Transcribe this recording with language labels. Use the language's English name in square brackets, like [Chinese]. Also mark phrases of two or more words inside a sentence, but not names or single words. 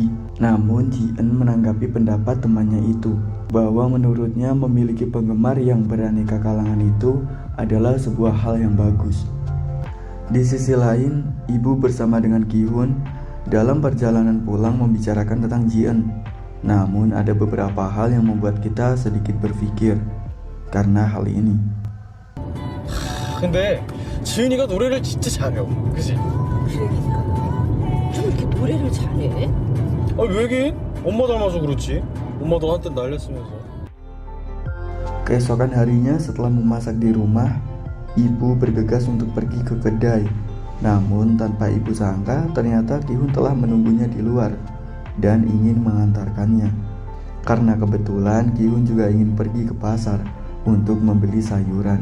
[Indonesian] Namun Jian menanggapi pendapat temannya itu, bahwa menurutnya memiliki penggemar yang beraneka kalangan itu adalah sebuah hal yang bagus. Di sisi lain, ibu bersama dengan Gihun dalam perjalanan pulang membicarakan tentang Jian. Namun ada beberapa hal yang membuat kita sedikit berpikir karena hal ini. [Korean] 근데 지은이가 노래를 진짜 잘해요. 그치? 그러니까 좀 이렇게 노래를 잘해? 왜긴? 엄마 닮아서 그렇지. 엄마도 한때 날렸으면서. [Indonesian] Keesokan harinya setelah memasak di rumah, ibu bergegas untuk pergi ke kedai. Namun tanpa ibu sangka, ternyata Gihun telah menunggunya di luar dan ingin mengantarkannya. Karena kebetulan Gihun juga ingin pergi ke pasar untuk membeli sayuran.